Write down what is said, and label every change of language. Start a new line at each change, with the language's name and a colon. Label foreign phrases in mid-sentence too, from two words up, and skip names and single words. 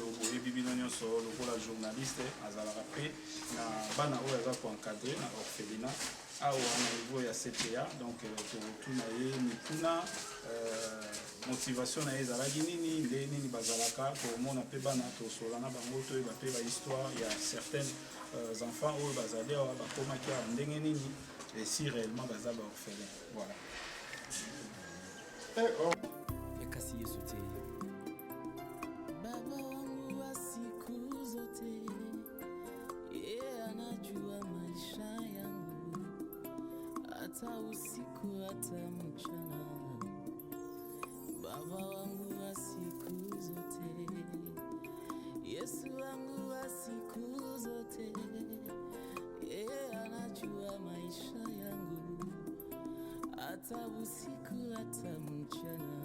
Lingala: boye bibino nyonso lokola journaliste azalaka pe na bana oyo aza ko encadrer na orphelinat awa na niveau ya CPA, donc totuna ye mituna motivation na ezalaki nini nde nini bazalaka komona pe bana tosola na bango toyeba pe ba histoire ya
French: certains enfants
Lingala: oyo bazali awa bakomaki awa ndenge nini
French: et si réellement
Lingala: baza ba orphelin. Voilà. Kasi Yesu te
Swahili: baba wangu wa siku zote, yeye anajua maisha yangu, hata usiku hata mchana. Baba wangu wa siku zote, Yesu wangu wa siku zote, yeye anajua maisha yangu, hata usiku hata mchana.